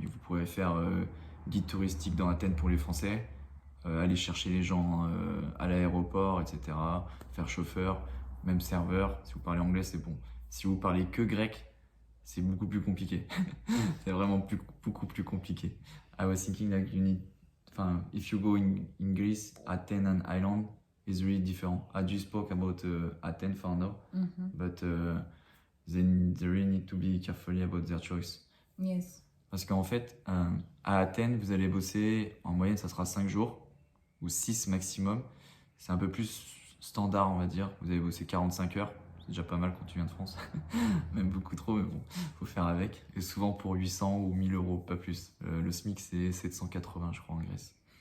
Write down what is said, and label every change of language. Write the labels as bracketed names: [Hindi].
[French] Vous pourrez faire guide touristique dans Athènes pour les Français, aller chercher les gens à l'aéroport, etc. Faire chauffeur, même serveur. Si vous parlez anglais, c'est bon. Si vous parlez que grec, c'est beaucoup plus compliqué. C'est vraiment beaucoup plus compliqué. [English] I was thinking like if you go in Greece, Athens and Island is really different. I just spoke about Athens for now, but they really need to be carefully about their choice. Yes. [French] Parce qu'en fait, à Athènes, vous allez bosser, en moyenne, ça sera 5 jours, ou 6 maximum. C'est un peu plus standard, on va dire. Vous allez bosser 45 heures. C'est déjà pas mal quand tu viens de France. Même beaucoup trop, mais bon, faut faire avec. Et souvent pour 800 ou 1000 euros, pas plus. Le SMIC, c'est 780, je crois, en Grèce.